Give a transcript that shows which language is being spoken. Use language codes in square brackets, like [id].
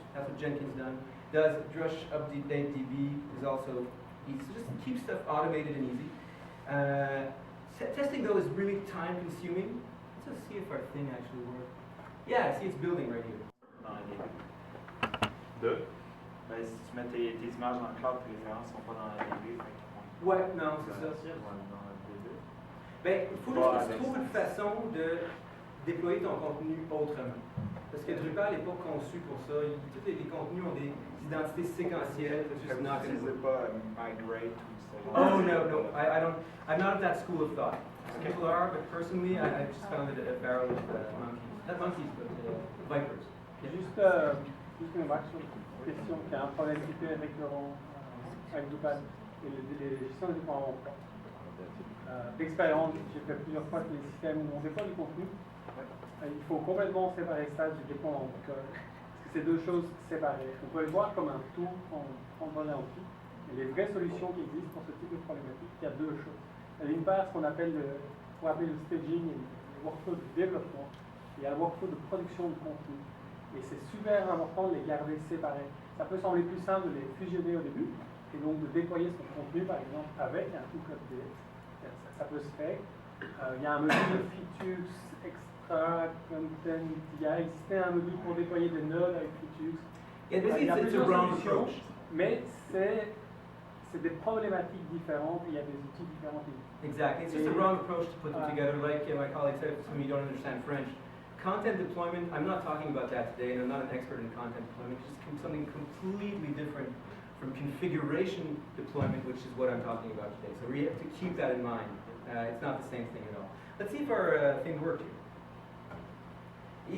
[en] That's what Jenkins does. Drush update db is also easy. So just keep stuff automated and easy. Testing though is really time consuming. Let's just see if our thing actually works. Yeah, see it's building right here. [fr] Deux. Ben, si tu mets tes images dans le cloud, tes références ne sont pas dans la DB. Ouais, non, c'est ça. Dans la DB. Ben, il faut juste que tu trouves une façon de déployer ton contenu autrement. Parce que Drupal n'est pas conçu pour ça. Tous les contenus ont des identités séquentielles. [en] It's just not going to work. [fr] pas migrate ou ça. [en] Oh no, I don't. I'm not of that school of thought. Some people are, but personally, I just found it a barrel of monkeys. Not monkeys, but vipers. [fr] Juste une remarque sur une question qui a un problème hyper récurrent avec Drupal et les gestions des déploiements. D'expérience, j'ai fait plusieurs fois que les systèmes où on déploie du contenu, il faut complètement séparer ça du déploiement de code. Parce que c'est deux choses séparées. On peut le voir comme un tout en prenant un tout. Et les vraies solutions qui existent pour ce type de problématique, il y a deux choses. D'une part, ce qu'on appelle le staging et le workflow de développement. Il y a le workflow de production de contenu. Et c'est super important de les garder séparés. Ça peut sembler plus simple de les fusionner au début, et donc de déployer son contenu, par exemple, avec un tout code DX. Ça peut se faire. Il y a un module de features extra content. Il existait un module pour déployer des nodes avec features. [en] Yeah, [fr] Il y a [en] it's a [fr] plusieurs [en] wrong [fr] solutions, [en] approach. [fr] mais c'est des problématiques différentes et il y a des outils différents. [en] Exactly. It's just a wrong approach to put them together. Like my colleague said, if some of you don't understand French, content deployment, I'm not talking about that today, and I'm not an expert in content deployment. It's just something completely different from configuration deployment, which is what I'm talking about today. So we have to keep that in mind. It's not the same thing at all. Let's see if our thing worked here.